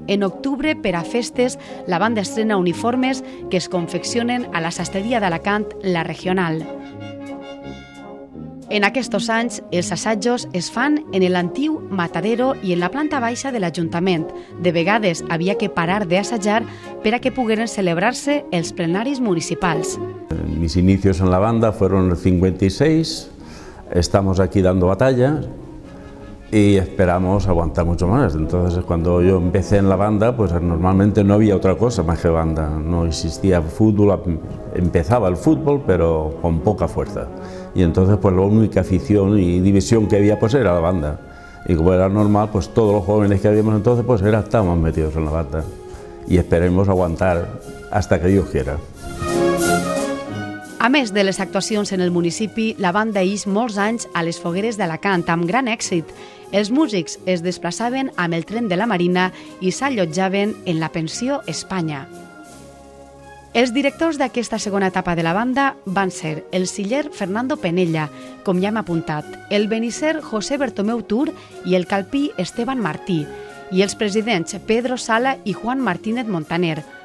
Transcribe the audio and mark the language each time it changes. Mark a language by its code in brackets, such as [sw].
[ca] En octubre, per a festes, la banda estrena uniformes que es confeccionen a la sastreria d'Alacant, La Regional. En aquests anys, els assajos es fan en l'antiu matadero i en la planta baixa de l'Ajuntament. De vegades havia que parar d'assajar per a que pogueren celebrar-se els plenaris municipals. [es] Mis inicios en la banda fueron en el 56, estamos aquí dando batalla y esperamos aguantar mucho más. Entonces, cuando yo empecé en la banda, pues normalmente no había otra cosa más que banda. No existía fútbol, empezaba el fútbol, pero con poca fuerza. Y entonces, pues la única afición y división que había, pues era la banda. Y como era normal, pues todos los jóvenes que habíamos entonces, pues estábamos metidos en la banda. Y esperemos aguantar hasta que Dios quiera. [ca] A més de les actuacions en el municipi, la banda ix molts anys a les fogueres d'Alacant, amb gran èxit. Els músics es desplaçaven amb el tren de la Marina i s'allotjaven en la pensió Espanya. Els directors d'aquesta segona etapa de la banda van ser el siller Fernando Penella, com ja hem apuntat, el benisser José Bertomeu Tur i el calpí Esteban Martí, i els presidents Pedro Sala i Juan Martínez Montaner.